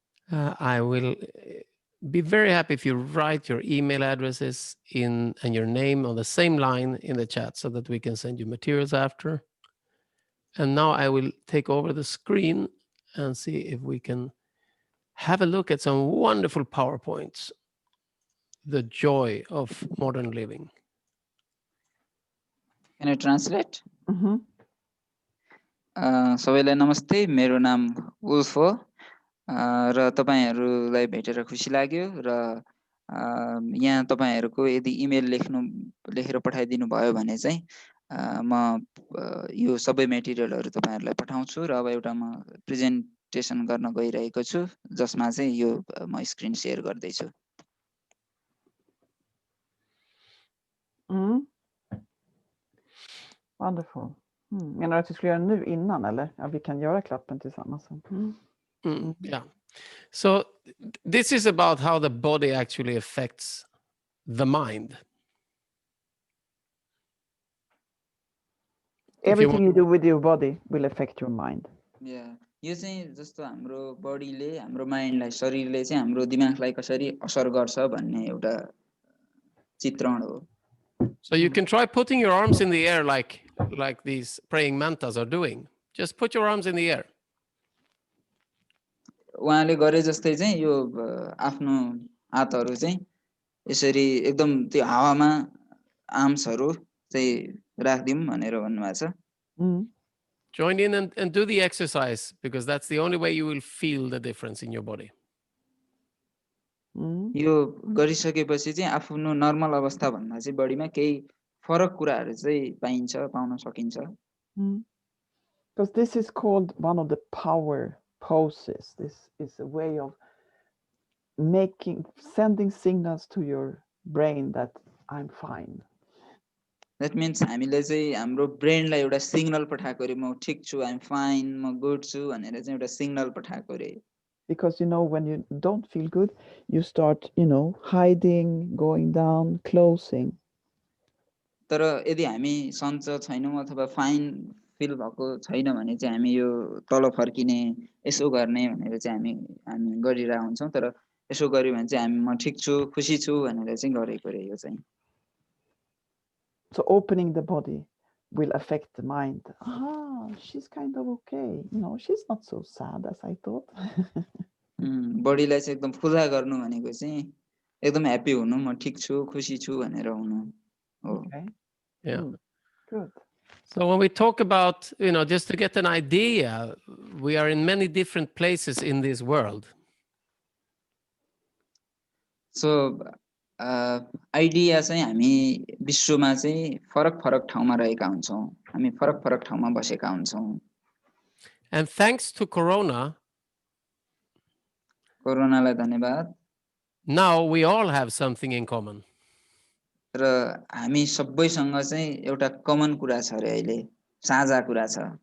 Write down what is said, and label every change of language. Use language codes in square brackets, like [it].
[en] I will be very happy if you write your email addresses and your name on the same line in the chat so that we can send you materials after. And now I will take over the screen and see if we can have a look at some wonderful PowerPoints. The joy of modern living. Can I translate? सबैलाई नमस्ते, मेरो नाम Ulf हो र तपाईहरुलाई भेटेर खुसी लाग्यो र यहाँ तपाईहरुको यदि इमेल लेखेर पठाइदिनु भयो भने चाहिँ म यो सबै मेटेरियलहरु तपाईहरुलाई पठाउँछु र अब एउटा म प्रेजेन्टेसन गर्न गइरहेको छु जसमा चाहिँ यो म स्क्रिन शेयर गर्दै छु। Wonderful. [sv] Menar du att vi ska göra nu innan, eller? Ja, vi kan göra klappen tillsammans. [en] Yeah. So this is about how the body actually affects the mind. Everything you do with your body will affect your mind. [ne] या यो चाहिँ जस्तो हाम्रो बडीले हाम्रो माइन्डलाई शरीरले चाहिँ हाम्रो दिमागलाई कसरी असर गर्छ भन्ने एउटा चित्रण हो. [en] So you can try putting your arms in the air like these praying mantas are doing. Just put your arms in the air. [ne] उहाँले गरे जस्तै चाहिँ यो आफ्नो हातहरू चाहिँ यसरी एकदम त्यो हावामा आर्म्सहरू चाहिँ राख्दिउँ भनेर भन्नुभएको छ. [en] Join in and do the exercise, because that's the only way you will feel the difference in your body. [ne] यो गरिसकेपछि चाहिँ आफ्नो नर्मल अवस्था भन्दा चाहिँ बडीमा केही फरक कुराहरू चाहिँ पाउन सकिन्छ. [en] Because this is called one of the power poses. This is a way of sending signals to your brain that I'm fine. That means [ne] हामीले चाहिँ हाम्रो ब्रेनलाई एउटा सिग्नल पठाएको रे, म ठीक छु, [en] I'm fine, [ne] म गुड छु भनेर चाहिँ एउटा सिग्नल पठाएको रे. [en] Because when you don't feel good, you start hiding, going down, closing. [ne] तर यदि हामी सन्चो छैनौं अथवा फाइन फिल भएको छैन भने चाहिँ हामी यो तल फर्किने, यसो गर्ने भनेर चाहिँ हामी गरिरहेका हुन्छौं. तर यसो गर्यो भने चाहिँ हामी म ठीक छु, खुसी छु भनेर चाहिँ गरेको रे यो चाहिँ. [en] So opening the body will affect the mind. She's kind of okay. She's not so sad as I thought. [ne] बडीलाई चाहिँ एकदम खुला गर्नु भनेको चाहिँ एकदम ह्यापी हुनु, म ठीक छु, खुसी छु भनेर हुनु हो. [en] Okay. Yeah. Good. So when we talk about, just to get an idea, we are in many different places in this world. [ne] So idea चाहिँ हामी विश्वमा चाहिँ फरक फरक ठाउँमा रहेका हुन्छौं, हामी फरक फरक ठाउँमा बसेका हुन्छौं. [en] And thanks to Corona, [ne] कोरोनालाई धन्यवाद, [en] now we all have something in common. [ne] र हामी सबैसँग चाहिँ एउटा कमन कुरा छ रे, अहिले साझा कुरा छ.